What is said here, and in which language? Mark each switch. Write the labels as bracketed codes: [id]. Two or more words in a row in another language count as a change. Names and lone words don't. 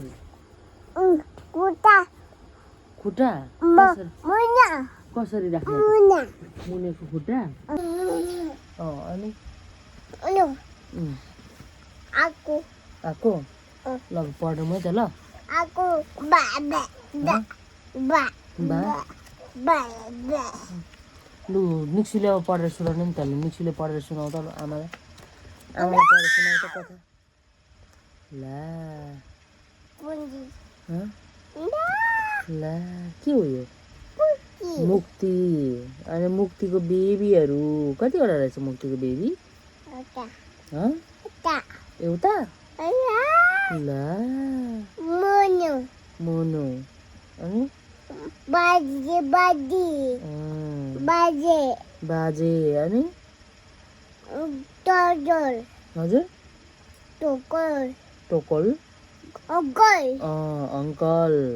[ne] कुत्ता खुट्टा मुना कसरी राख्ने मुना मुनेको खुट्टा अनि लो उम्, aku आएको ल पढ्नु मै त ल aku ba ba ba ba बा ba ba लु मिक्सीले अब पढेर सुनाउनु नि त मिक्सीले पढेर सुनाउ त आमालाई आमालाई पढेर सुनाउ त कथा ला pundi हँ? la ला के हो यो मुक्ति अनि मुक्तिको बेबीहरू कतिवटा रहेछ मुक्तिको बेबी oka हँ? ta एउटा la ला mono मोनो अनि baje badi baje बाजे अनि todol हजुर tokol टोकल ogol अङ्कल